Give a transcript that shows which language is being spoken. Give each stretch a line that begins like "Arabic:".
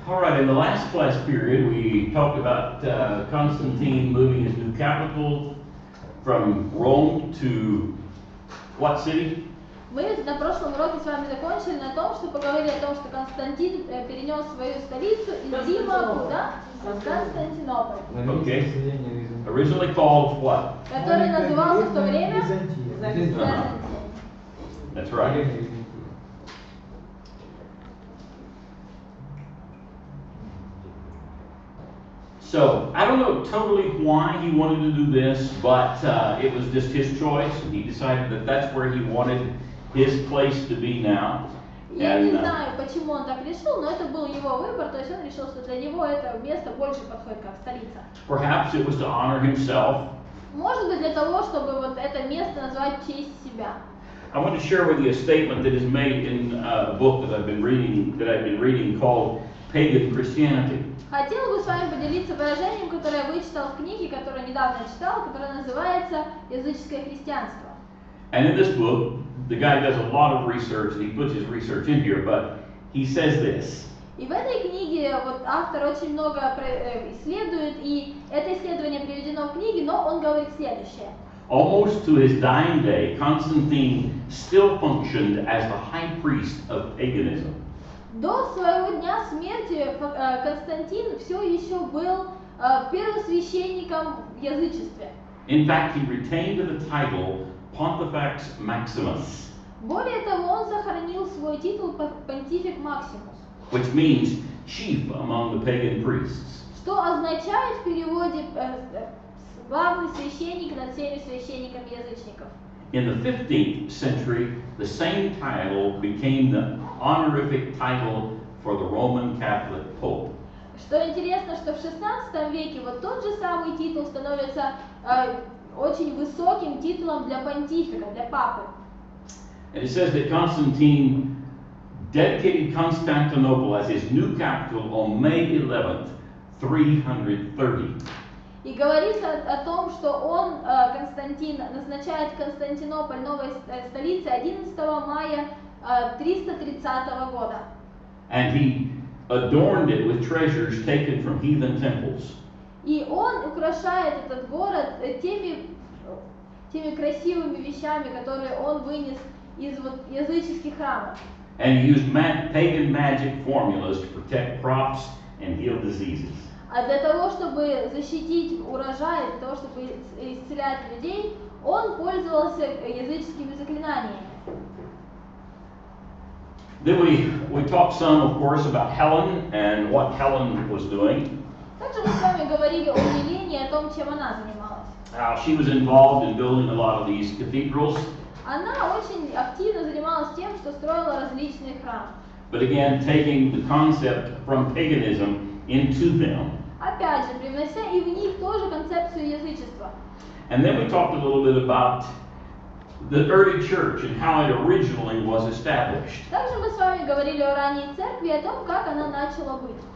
English: All right, in the last class period, we talked about Constantine moving his new capital from Rome to what city?
Russian: Мы на прошлом уроке с вами закончили на том, что поговорили о том, что Константин перенес свою столицу из Рима куда? Константинополь.
English: Okay. Originally called what?
Russian: Который назывался в то время Византия.
English: That's right. So, I don't know totally why he wanted to do this, but it was just his choice, and he decided that that's where he wanted his place to be now.
Russian: Я не знаю, почему он так решил, но это был его выбор, то есть он решил, что для него это место больше подходит как столица.
English: Perhaps it was to honor himself.
Russian: Может быть, для того, чтобы вот это место назвать в честь себя.
English: I want to share with you a statement that is made in a book that I've been reading called Pagan Christianity.
Russian: Хотела бы с вами поделиться выражением, которое я вычитал в книге, которую недавно читал, которая называется «Языческое христианство».
English: And in this book, the guy does a lot of research, and he puts his research in here, but he says this.
Russian: И в этой книге вот автор очень много исследует, и это исследование приведено в книге, но он говорит следующее.
English: Almost to his dying day, Constantine still functioned as the high priest of paganism.
Russian: До своего дня смерти Константин все еще был первосвященником в язычестве.
English: In fact, he retained the title Pontifex Maximus,
Russian: Более того, он сохранил свой титул Понтифик Максимус,
English: which means chief among the pagan priests.
Russian: что означает в переводе главный священник над всеми священниками язычников.
English: In the 15th century, the same title became the honorific title for the Roman Catholic Pope.
Russian: Что интересно, что в 16 веке вот тот же самый титул становится очень высоким титулом для понтифика, для папы.
English: And it says that Constantine dedicated Constantinople as his new capital on May 11th, 330.
Russian: И говорится о том, что он, Константин, назначает Константинополь новой столицей 11 мая 330 года.
English: And he adorned it with treasures taken from heathen temples.
Russian: И он украшает этот город теми красивыми вещами, которые он вынес из вот языческих храмов.
English: And he used pagan magic formulas to protect crops and heal diseases.
Russian: А для того, чтобы защитить урожай, для того, чтобы исцелять людей, он пользовался языческими заклинаниями.
English: Then we talked some, of course, about Helen and what Helen was doing.
Russian: Также мы с вами говорили о Елене, о том, чем она занималась.
English: She was involved in building a lot of these cathedrals.
Russian: Она очень активно занималась тем, что строила различные храмы.
English: But again, taking the concept from paganism into them.
Russian: Опять же, привнося и в них тоже концепцию язычества.
English: And then we talked a little bit about the early church and how it originally was established.
Russian: Также мы с вами говорили о ранней церкви и о том, как она начала быть.